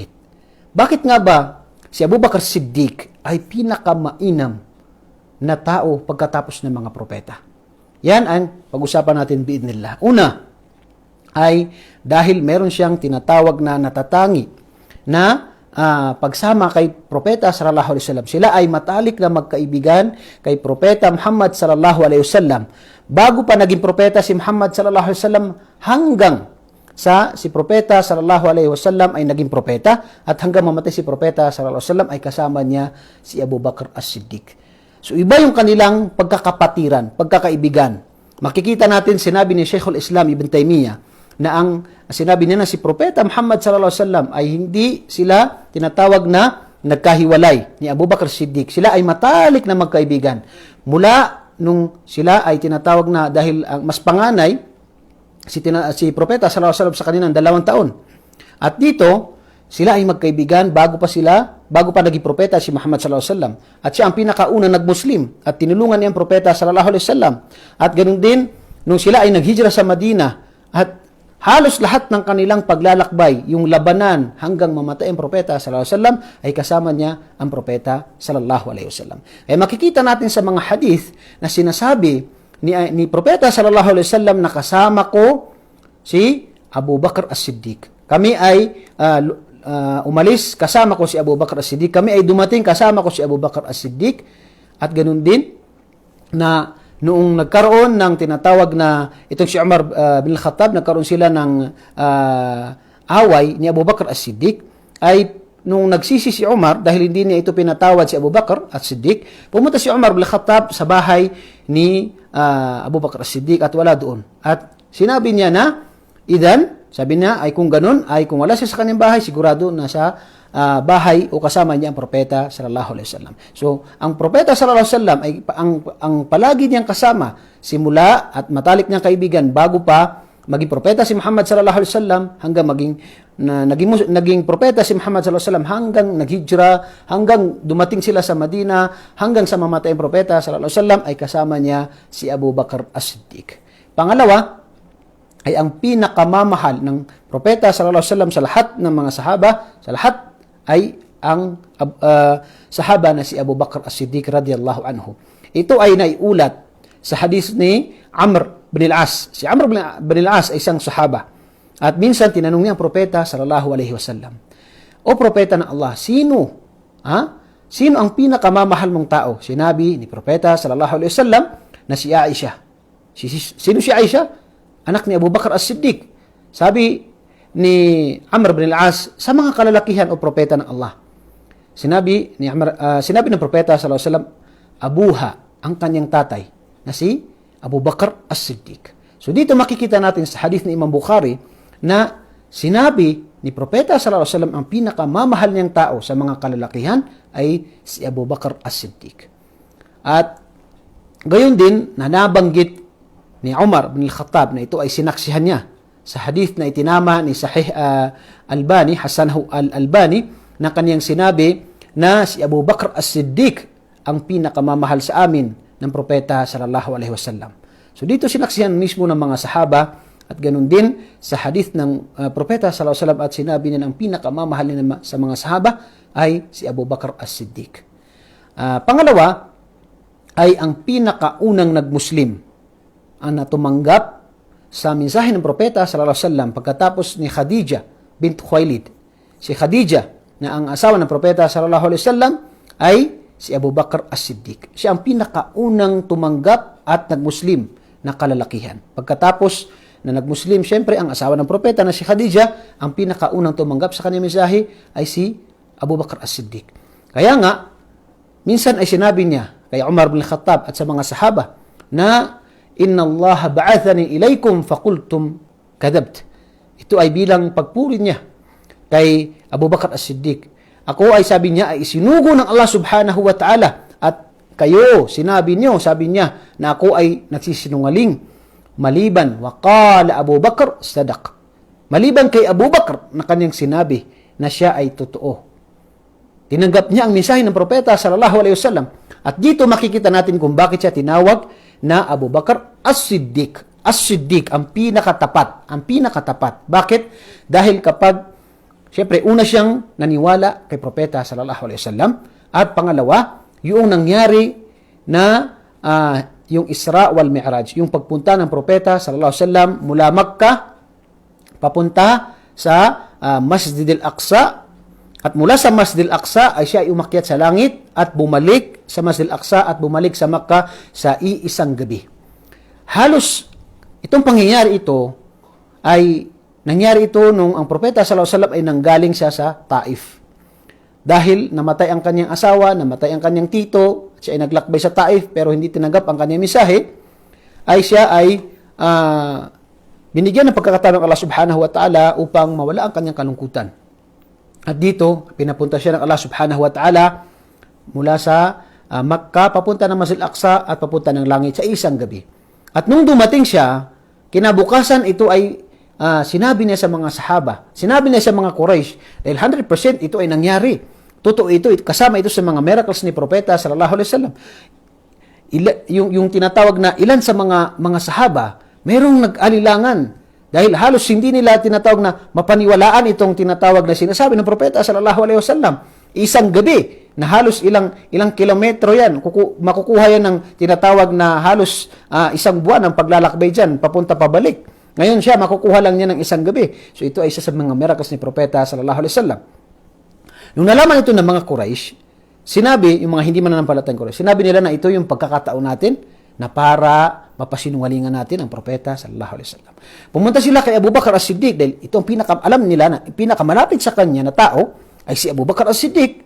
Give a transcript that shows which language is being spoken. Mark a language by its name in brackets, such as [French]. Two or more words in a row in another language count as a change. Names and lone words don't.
[Filipino] Bakit nga ba si Abu Bakr As-Siddiq ay pinakamainam na tao pagkatapos ng mga propeta? Yan ang pag-usapan natin biidnillah. Una, ay dahil meron siyang tinatawag na natatangi na pagsama kay Propeta [Arabic] صلى الله عليه وسلم. [Filipino] Sila ay matalik na magkaibigan kay Propeta Muhammad [Arabic] صلى الله عليه وسلم. [Filipino] Bago pa naging propeta si Muhammad [Arabic] صلى الله عليه وسلم, [Filipino] hanggang sa si Propeta [Arabic] صلى الله عليه وسلم [Filipino] ay naging propeta, at hanggang mamatay si Propeta [Arabic] صلى الله عليه وسلم [Filipino] ay kasama niya si Abu Bakr As-Siddiq. So iba yung kanilang pagkakapatiran, pagkakaibigan. Makikita natin sinabi ni Sheikhul Islam Ibn Taymiyyah na ang sinabi niya na si Propeta Muhammad [Arabic] صلى الله عليه وسلم [Filipino] ay hindi sila tinatawag na nagkahiwalay ni Abu Bakr Siddiq. Sila ay matalik na magkaibigan. Mula nung sila ay tinatawag na, dahil ang mas panganay si Propeta [Arabic] صلى الله عليه وسلم [Filipino] sa kanilang 2 taon. At dito sila ay magkaibigan bago pa naging propeta si Muhammad [Arabic] صلى الله عليه وسلم. [Filipino] At siya ang pinakaunang nagmuslim at tinulungan niya ang Propeta [Arabic] صلى الله عليه وسلم. [Filipino] At ganoon din nung sila ay naghijra sa Madina, at halos lahat ng kanilang paglalakbay, yung labanan hanggang mamatay ang Propeta [Arabic] صلى الله عليه وسلم, [Filipino] ay kasama niya ang Propeta [Arabic] صلى الله عليه وسلم. [Filipino] Ay makikita natin sa mga hadith na sinasabi ni Propeta [Arabic] صلى الله عليه وسلم [Filipino] na kasama ko si Abu Bakr As-Siddiq. Kami ay umalis, kasama ko si Abu Bakr As-Siddiq. Kami ay dumating, kasama ko si Abu Bakr As-Siddiq. At ganun din na noong nagkaroon ng tinatawag na itong si Umar bin Khattab, nagkaroon sila ng away ni Abu Bakr As-Siddiq, ay nung nagsisi si Umar dahil hindi niya ito pinatawad si Abu Bakr As-Siddiq, pumunta si Umar bin Khattab sa bahay ni Abu Bakr As-Siddiq at wala doon. At Sinabi niya na, sabi niya, ay kung ganun, ay kung wala siya sa kanyang bahay, sigurado na sa bahay o kasama niya ang propeta [Arabic] صلى الله عليه وسلم. [Filipino] So, ang propeta [Arabic] صلى الله عليه وسلم [Filipino] ay ang palagi niyang kasama simula at matalik niyang kaibigan bago pa maging propeta si Muhammad [Arabic] صلى الله عليه وسلم [Filipino] hanggang naging propeta si Muhammad [Arabic] صلى الله عليه وسلم [Filipino] hanggang naghijra, hanggang dumating sila sa Madina, hanggang sa mamatay ang propeta [Arabic] صلى الله عليه وسلم [Filipino] ay kasama niya si Abu Bakar As-Siddiq. Pangalawa, ay ang pinakamamahal ng propeta [Arabic] صلى الله عليه وسلم [Filipino] sa lahat ng mga sahaba, sa lahat ay ang sahaba na si Abu Bakar As-Siddiq [Arabic] رضي الله عنه. [Filipino] Ito ay naiulat sa hadis ni Amr bin al-As. Si Amr bin al-As ay isang sahaba. At minsan tinanong niya ang propeta [Arabic] صلى الله عليه وسلم, [Filipino] "O propeta ng Allah, sino ang pinakamamahal mong tao?" Sinabi ni propeta [Arabic] صلى الله عليه وسلم [Filipino] na si Aisha. Sino si Aisha? Anak ni Abu Bakar As-Siddiq. Sabi ni Amr bin al-As, sa mga kalalakihan o propeta ng Allah. Sinabi ng propeta [Arabic] صلى الله عليه وسلم, [Filipino] abuha, ang kanyang tatay, na si Abu Bakar As-Siddiq. So dito makikita natin sa hadith ni Imam Bukhari na sinabi ni propeta [Arabic] صلى الله عليه وسلم [Filipino] ang pinakamamahal niyang tao sa mga kalalakihan ay si Abu Bakar As-Siddiq. At gayon din na nabanggit ni Umar bin al-Khattab na ito ay sinaksihan niya sa hadith na itinama ni Sahih Albani, Hasanahu al-Albani, na kaniyang sinabi na si Abu Bakar As-Siddiq ang pinakamamahal sa amin ng propeta [Arabic] صلى الله عليه وسلم. [Filipino] So dito sinaksihan mismo ng mga sahaba at ganun din sa hadith ng propeta [Arabic] صلى الله عليه وسلم [Filipino] at sinabi niya na ang pinakamamahal niya sa mga sahaba ay si Abu Bakar As-Siddiq. Pangalawa ay ang pinakaunang nagmuslim ang natumanggap sa mensahe ng propeta [Arabic] صلى الله عليه وسلم [Filipino] pagkatapos ni Khadija bint Khuwailid. Si Khadija na ang asawa ng propeta [Arabic] صلى الله عليه وسلم [Filipino] ay si Abu Bakar As-Siddiq. Siya ang pinakaunang tumanggap at nagmuslim na kalalakihan. Pagkatapos na nagmuslim, syempre ang asawa ng propeta na si Khadija, ang pinakaunang tumanggap sa kanyang mensahe ay si Abu Bakar As-Siddiq. Kaya nga, minsan ay sinabi niya kay Umar bin Khattab at sa mga sahaba na [Arabic] إن الله بعثني إليكم فقلتم كذبت. [Filipino] Ito ay bilang pagpuri niya kay Abu Bakar As-Siddiq. Ako ay sabi niya ay isinugo ng Allah [Arabic] سبحانه وتعالى [Filipino] at kayo, sabi niya na ako ay nagsisinungaling. Maliban, [Arabic] وقال أبو بكر صدق. [Filipino] Maliban kay Abu Bakar na kanyang sinabi na siya ay totoo. Tinanggap niya ang mensahe ng propeta [Arabic] صلى الله عليه وسلم. [Filipino] At dito makikita natin kung bakit siya tinawag na Abu Bakar As-Siddiq. As-Siddiq, ang pinakatapat. Bakit? Dahil siyempre, una siyang naniwala kay propeta [Arabic] صلى الله عليه وسلم [Filipino] at pangalawa, yung nangyari na yung Isra wal Mi'raj, yung pagpunta ng propeta [Arabic] صلى الله عليه وسلم [Filipino] mula Makkah papunta sa Masjid al-Aqsa at mula sa Masjid al-Aqsa ay siya umakyat sa langit at bumalik sa Masjid al-Aqsa at bumalik sa Makkah sa iisang gabi. Halos itong pangyayari ito ay nangyari ito nung ang propeta [Arabic] صلى الله عليه وسلم [Filipino] ay nanggaling siya sa Taif. Dahil namatay ang kanyang asawa, namatay ang kanyang tito, siya ay naglakbay sa Taif pero hindi tinanggap ang kanyang mensahe, ay siya ay binigyan ng pagkakataon ng Allah [Arabic] سبحانه وتعالى [Filipino] upang mawala ang kanyang kalungkutan. At dito, pinapunta siya ng Allah [Arabic] سبحانه وتعالى [Filipino] mula sa Makkah, papunta ng Masjid al-Aqsa at papunta ng langit sa isang gabi. At nung dumating siya, kinabukasan ito ay sinabi niya sa mga sahaba, sinabi niya sa mga Quraysh, dahil 100% ito ay nangyari. Totoo ito, kasama ito sa mga miracles ni Propeta [Arabic] صلى الله عليه وسلم. [Filipino] Yung tinatawag na ilan sa mga sahaba, mayroong nag-alilangan. Dahil halos hindi nila tinatawag na mapaniwalaan itong tinatawag na sinasabi ng Propeta [Arabic] صلى الله عليه وسلم. [Filipino] Isang gabi na halos ilang kilometro yan, makukuha yan ng tinatawag na halos isang buwan ang paglalakbay dyan, papunta pabalik. Ngayon siya, makukuha lang niya ng isang gabi. So ito ay isa sa mga miracles ni Propeta [Arabic] صلى الله عليه وسلم. [Filipino] Nung nalaman ito ng mga Quraysh, sinabi, yung mga hindi mananampalatayang Quraysh, sinabi nila na ito yung pagkakataon natin na para mapasinungalingan natin ang Propeta [Arabic] صلى الله عليه وسلم. [Filipino] Pumunta sila kay Abu Bakar As-Siddiq dahil ito ang alam nila na pinakamalapit sa kanya na tao ay si Abu Bakar As-Siddiq.